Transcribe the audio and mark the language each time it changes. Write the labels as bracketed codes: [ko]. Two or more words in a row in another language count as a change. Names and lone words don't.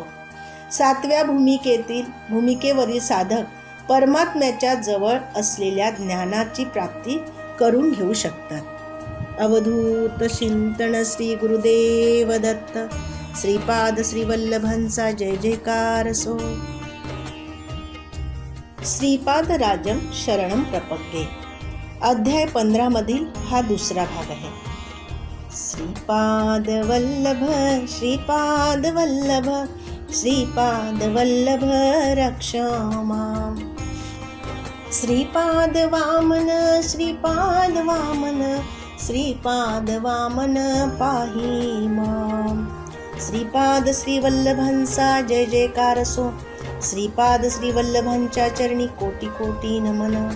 [mr] 7व्या भूमिकेवरील साधक परमात्म्याच्या जवळ असलेल्या ज्ञानाची प्राप्ती करून घेऊ शकतात. अवधूत चिंतन श्री गुरुदेव दत्त. श्रीपाद श्री वल्लभांचा जय जयकार असो. [sa] श्रीपाद राजम शरणम प्रपद्ये. [mr] अध्याय 15 मधील हा दुसरा भाग आहे. [sa] श्रीपाद वल्लभ श्रीपाद वल्लभ श्रीपाद वल्लभ रक्ष माम. श्रीपाद वामन श्रीपाद वामन श्रीपाद वामन पाही माम. [mr] श्रीपाद श्री वल्लभांचा जय जयकार असो. श्रीपाद श्री वल्लभांच्या चरणी कोटी कोटी नमन.